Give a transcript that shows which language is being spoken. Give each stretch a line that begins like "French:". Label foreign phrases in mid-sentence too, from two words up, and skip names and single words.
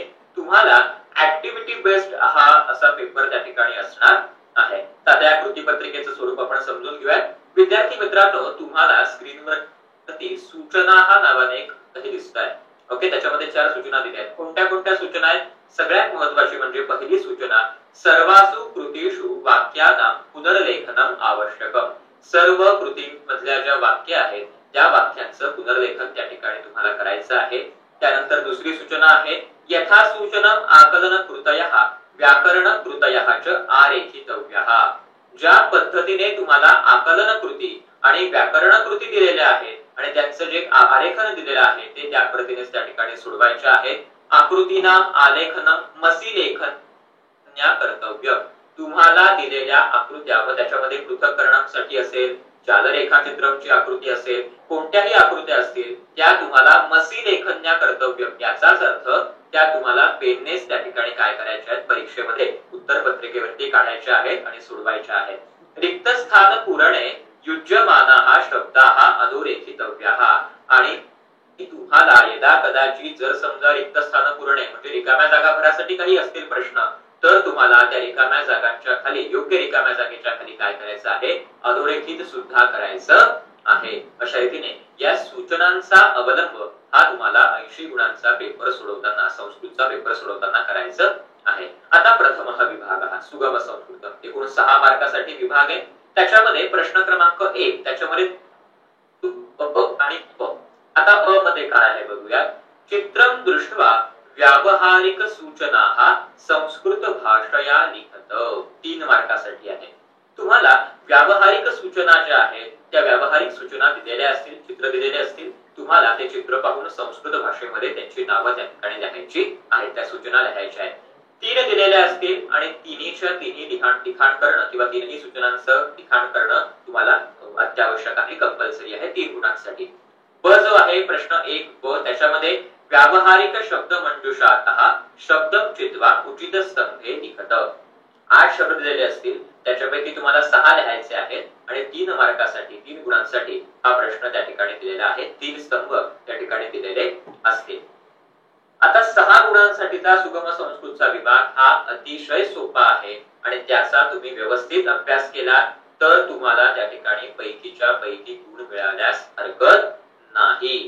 Marathi: तुम्हाला
English: activity based
Marathi: हा असा पेपर त्या ठिकाणी असणार आहे. तर त्या कृती पत्रिकेचं स्वरूप आपण समजून घेऊया. विद्यार्थी मित्रांनो, तुम्हाला स्क्रीनवरती सूचना हा नावाने एक दिसत आहे. ओके, त्याच्यामध्ये 4 सूचना दिल्या आहेत. कोणत्या कोणत्या सूचना आहेत? सगळ्यात महत्वाची म्हणजे पहिली सूचना,
Sanskrit: सर्वासु कृतीषु वाक्यानां पुनर्लेखनम आवश्यकम.
Marathi: सर्व कृतीमधल्या ज्या वाक्य आहेत त्या वाक्यांचं पुनर्लेखन त्या ठिकाणी तुम्हाला करायचं आहे. त्यानंतर दुसरी सूचना आहे,
Sanskrit: यथा सूचनम आकलन कृतयः व्याकरण कृतयः च आरेखितव्यः.
Marathi: ज्या पद्धतीने तुम्हाला आकलन कृती आणि व्याकरण कृती दिलेल्या आहेत आणि त्यांचं जे आरेखन दिलेलं आहे ते त्या पद्धतीने त्या ठिकाणी सोडवायचे आहे.
Sanskrit: आकृतीनाम आलेखनम मसी लेखन कर्तव्य.
Marathi: तुम्हाला दिलेल्या आकृत्या व त्याच्यामध्ये पृथक्करणासाठी असेल, जालरेखाचित्रमची आकृती असेल, कोणत्याही आकृत्या असतील त्या तुम्हाला
Sanskrit: मसी लेखन्या कर्तव्य,
Marathi: याचाच अर्थ त्या तुम्हाला पेननेच त्या ठिकाणी काय करायच्या आहेत, परीक्षेमध्ये उत्तरपत्रिकेवरती काढायच्या आहेत आणि सोडवायच्या आहेत.
Sanskrit: रिक्त स्थान पूरणे युज्यमानः शब्दाः अधोरेखितव्याः.
Marathi: आणि तुम्हाला यदा कदाचित जर समजा
Sanskrit: रिक्त स्थान पूरणे
Marathi: म्हणजे रिकाम्या जागा भरासाठी काही असतील प्रश्न, तर तुम्हाला त्या रिकाम्या जागांच्या खाली, योग्य रिकाम्या जागेच्या खाली काय करायचं आहे, अधोरेखित सुद्धा करायचं आहे. अशा रीतीने या सूचनांचा अवलंब हा तुम्हाला 80 गुणांचा पेपर सोडवताना, संस्कृतचा पेपर सोडवताना करायचं आहे. आता प्रथम हा विभाग हा सुगम संस्कृत, एकूण 6 मार्कासाठी विभाग आहे. त्याच्यामध्ये प्रश्न क्रमांक 1 त्याच्यामध्ये आणि प. आता प मध्ये काय आहे बघूया.
Sanskrit: चित्रम दृष्ट्वा व्यावहारिक सूचना संस्कृत भाषया लिखत.
Marathi: 3 मार्कासाठी आहे. तुम्हाला व्यावहारिक सूचना ज्या आहेत त्या व्यावहारिक सूचना दिलेल्या असतील, चित्र दिलेले असतील, तुम्हाला ते चित्र पाहून संस्कृत भाषेमध्ये त्यांची नावं त्या ठिकाणी लिहायची आहेत, त्या सूचना लिहायच्या आहेत. 3 दिलेल्या असतील आणि तिन्हीच्या तिन्ही लिखाण करणं किंवा तिन्ही सूचनांचं लिखाण करणं तुम्हाला अत्यावश्यक आहे, कंपल्सरी आहे 3 गुणांसाठी. ब जो आहे प्रश्न 1 ब, त्याच्यामध्ये
Sanskrit: व्यावहारिक शब्द मंजुषातः शब्द चित्वा उचित स्तंभे लिखत.
Marathi: 8 शब्द दिलेले असतील, त्याच्यापैकी तुम्हाला 6 लिहायचे आहेत आणि 3 मार्कासाठी 3 गुणांसाठी हा प्रश्न त्या ठिकाणी दिलेला आहे. 3 स्तंभ त्या ठिकाणी दिलेले असतील. आता 6 गुणांसाठीचा सुगम संस्कृतचा विभाग हा अतिशय सोपा आहे आणि त्याचा तुम्ही व्यवस्थित अभ्यास केला तर तुम्हाला त्या ठिकाणी पैकीच्या पैकी गुण मिळाल्यास हरकत नाही.